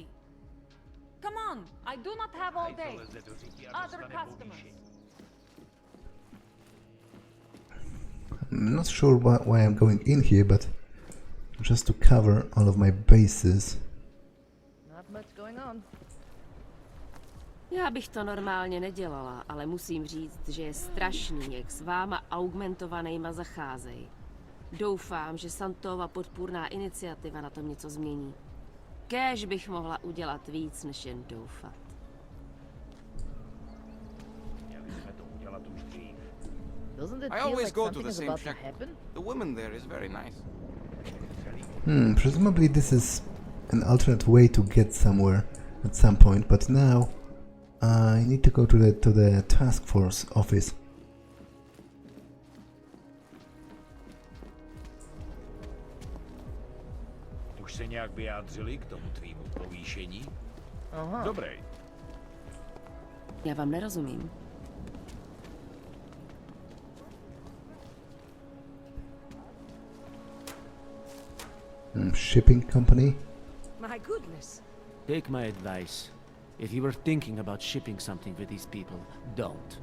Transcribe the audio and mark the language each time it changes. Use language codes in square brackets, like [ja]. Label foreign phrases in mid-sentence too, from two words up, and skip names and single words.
[en] Come on, I do not have all day. Other customers. I'm not sure why I'm going in here, but just to cover all of my bases. Not much going on. [cs] Já bych to normálně nedělala, ale musím říct, že je strašný, jak s váma augmentovanejma zacházejí. Doufám, že Santova podpůrná iniciativa na tom něco změní. Kéž bych mohla udělat víc, než jen doufat. [en] I always go to the same shack. The woman there is very nice. Presumably this is an alternate way to get somewhere at some point, but now I need to go to the task force office. [cs] Už se nějak vyjádřili k tomu tvýmu povýšení? Aha. Dobrý. Já vám nerozumím. [en] Shipping company. My goodness. Take my advice. If you were thinking about shipping something with these people, don't.